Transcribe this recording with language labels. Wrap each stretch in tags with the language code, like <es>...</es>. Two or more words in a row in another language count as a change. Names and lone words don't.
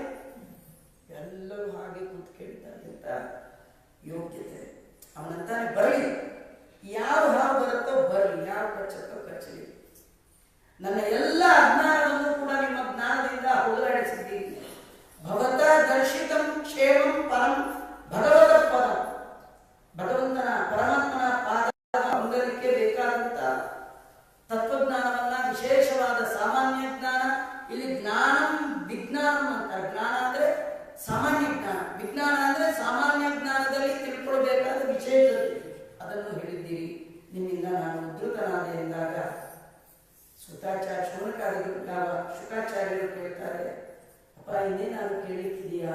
<kn>ಎಲ್ಲರೂ ಹಾಗೆ ಕೂತ್ ಕೇಳ್ತಾರೆ ಅಂತ ಯೋಗ್ಯತೆ ಅವನಂತಾನೆ. ಬರಲಿ, ಯಾವ ಹಾವು ಬರುತ್ತೋ ಬರಲಿ, ಯಾವ ಕಚ್ಚತ್ತೋ ಕಚ್ಚಲಿ. ನನ್ನ ಎಲ್ಲ ಅಜ್ಞಾನವನ್ನು ಕೂಡ ನಿಮ್ಮ ಜ್ಞಾನದಿಂದ ಹೋಗಲಾಡಿಸಿದ್ದೀನಿ.</kn> <sa>ಭಗವತ ದರ್ಶಿತಂ ಕ್ಷೇಮಂ ಪರಂ ಭಗವತ ಪದಂ.</sa> <kn>ಭಗವಂತನ ಪರಮಾತ್ಮನ ಪಾದ ಹೊಂದಲಿಕ್ಕೆ ಬೇಕಾದಂತ ತತ್ವಜ್ಞಾನವನ್ನ, ವಿಶೇಷವಾದ ಸಾಮಾನ್ಯ ಜ್ಞಾನ, ಇಲ್ಲಿ</kn> <sa>ಜ್ಞಾನಂ ವಿಜ್ಞಾನಂ</sa> <kn>ಅಂತ. ಜ್ಞಾನ ಅಂದ್ರೆ ಸಾಮಾನ್ಯ ಜ್ಞಾನ, ವಿಜ್ಞಾನ ಅಂದ್ರೆ ಸಾಮಾನ್ಯ ಜ್ಞಾನದಲ್ಲಿ ತಿಳ್ಕೊಳ್ಬೇಕಾದ ವಿಶೇಷತೆ, ಅದನ್ನು ಹೇಳಿದ್ದೀರಿ. ನಿಮ್ಮಿಂದ ನಾನು ಉದ್ಧತನಾದೆ ಎಂದಾಗ ಶುಕಾಚಾರ್ಯರು ಕೇಳ್ತಾರೆ, ಅಪ್ಪ ಇನ್ನೇನಾದ್ರು ಕೇಳಲಿಕ್ಕಿದೆಯಾ?</kn>